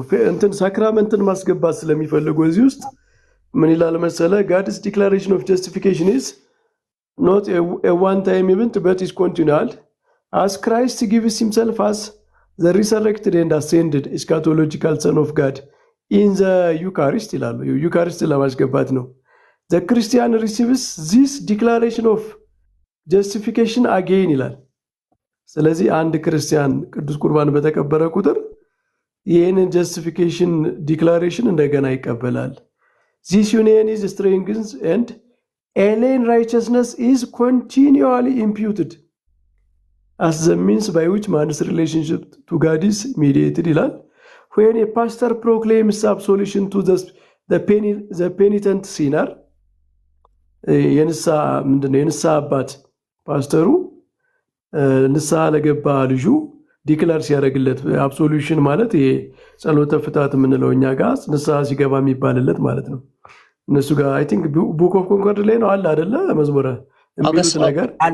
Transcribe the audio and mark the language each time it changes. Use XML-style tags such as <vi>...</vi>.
<am>እንትን ሳክራመንትን ማስገባት ስለሚፈልጉ እዚህ ውስጥ ምን ይላል መሰለ?</am> <en>God's declaration of justification is not a one time event but is continual as Christ gives himself as the resurrected and ascended eschatological son of God in the Eucharist</en> <am>ይላሉ። ዩካሪስት ለማስገባት ነው።</am> <en>The Christian receives this declaration of justification again</en> <am>ይላል። ስለዚህ አንድ ክርስቲያን ቅዱስ ቁርባን በተቀበለ ቁጥር ይህንን ጀስቲፊኬሽን ዲክላሬሽን እንደገና ይቀበላል።</am> <en>This union is strengthened and alien righteousness is continually imputed as the means by which man's relationship to God is mediated</en> <am>ይላል።</am> <en>When a pastor proclaims absolution to the penitent sinner</en> <am>የንስሐ አባት ፓስተሩ ንስሐ ለገባ ልጁ ዲክላር ሲያደርግለት አብሶሉሽን ማለት ይሄ ጸሎተ ፍታት የምንለው እኛ ጋር ንስሐ ሲገባ የሚባልለት ማለት ነው። እነሱ ጋር</am> <en>አይ ቲንክ</en> <am>ቡክ ኦፍ ኮንኮርድ ላይ ነው አለ አይደለ መዝሙረ የሚሉት ነገር</am>